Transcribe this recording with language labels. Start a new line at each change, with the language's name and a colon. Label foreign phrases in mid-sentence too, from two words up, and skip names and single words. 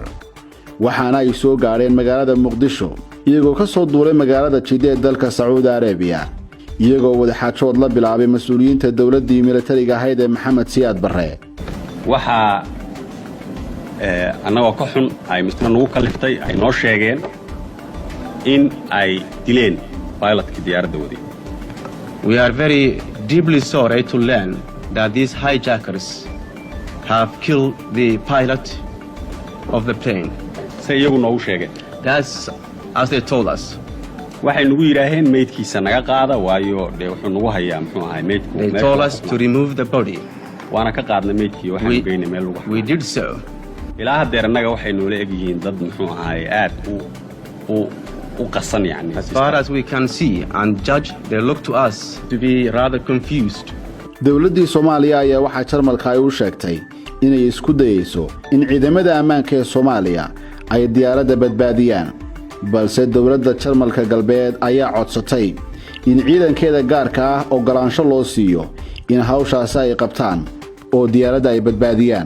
Somali: waxaana ay soo gaareen magaalada Muqdisho iyagoo ka soo duulay magaalada Jidda ee dalka Sacuudi Arabiya, iyagoo wadaxaajood la bilaabay mas'uuliyiinta dowladdii militariga ahayd ee Maxamed Siyaad Barre. waxa anagoo ka xun ay misna nagu kaliftay ay noo sheegeen in ay dileen pilotkii diyaaradda waday.
English: We are very deeply sorry to learn that these hijackers have killed the pilot of the plane.
Somali: say iyagu noogu sheegeen.
English: That's as they told us.
Somali: waxay nagu yidhaaheen meydkiisa naga qaada waayo dee wuxuu nagu hayaa muxuu ahay meydku.
English: They told us to remove the body.
Somali: waana ka qaadnay meydkii waxaan geynay meel lagu.
English: We did so.
Somali: ilaa haddeer annaga waxay noola eg yihiin dad muxuu ahay aad u qasan yani.
English: As far as we can see and judge, they look to us to be rather confused.
Somali: dowladdii Soomaaliya ayaa waxa Jarmalka ay u sheegtay inay isku dayayso in ciidamada ammaanka ee Soomaaliya ay diyaaradda badbaadiyaan, balse dowladda Jarmalka galbeed ayaa codsatay in ciidankeeda gaarka ah ogolaansho loo siiyo in hawshaasi ay qabtaan oo diyaaradda ay badbaadiyaan.